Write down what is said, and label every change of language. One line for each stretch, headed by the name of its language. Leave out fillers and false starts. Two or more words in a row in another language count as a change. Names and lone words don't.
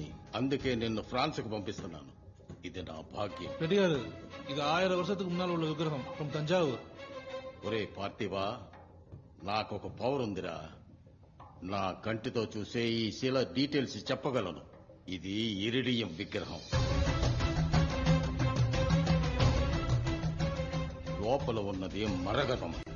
Telugu: అందుకే నిన్ను ఫ్రాన్స్ కు పంపిస్తున్నాను. ఇది నా భాగ్యం.
Tamil: ரெடியாரு, இது 1000 வருஷத்துக்கு முன்னால் உள்ள விக்கிரகம் from தஞ்சாவூர்.
Telugu: ఒరే పార్థివా, నాకొక పవర్ ఉందిరా. నా కంటితో చూసే ఈ శిల డీటెయిల్స్ చెప్పగలను. ఇది ఇరిడియం విగ్రహం. లోపల ఉన్నది మరగతం.